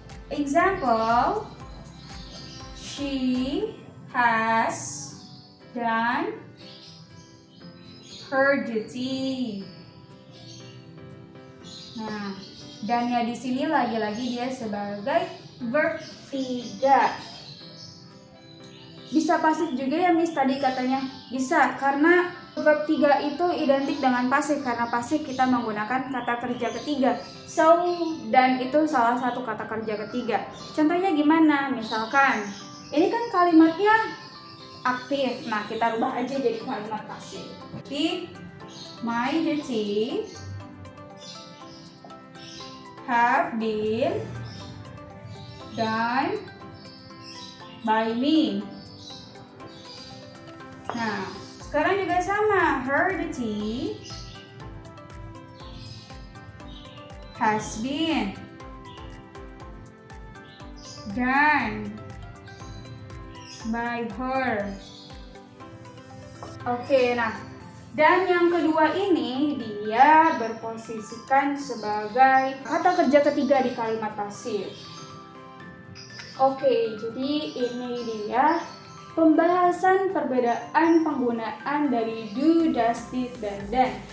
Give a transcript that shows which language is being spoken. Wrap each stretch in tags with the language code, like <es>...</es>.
<en>Example, she has done her duty.</en> <id>Nah, dannya di sini lagi-lagi dia sebagai verb 3. Bisa pasif juga ya Miss, tadi katanya? Bisa, karena verb 3 itu identik dengan pasif, karena pasif kita menggunakan kata kerja ketiga. So, dan itu salah satu kata kerja ketiga. Contohnya gimana? Misalkan, ini kan kalimatnya aktif. Nah, kita rubah aja jadi kalimat pasif.</id> <en>Jadi, my duty have been done by me.</en> <id>Nah, sekarang juga sama.</id> <en>Her duty has been done by her.</en> <id>Oke, nah, dan yang kedua ini dia berposisikan sebagai kata kerja ketiga di kalimat pasif. Oke, jadi ini dia pembahasan perbedaan penggunaan dari do, does, did, dan then.</id>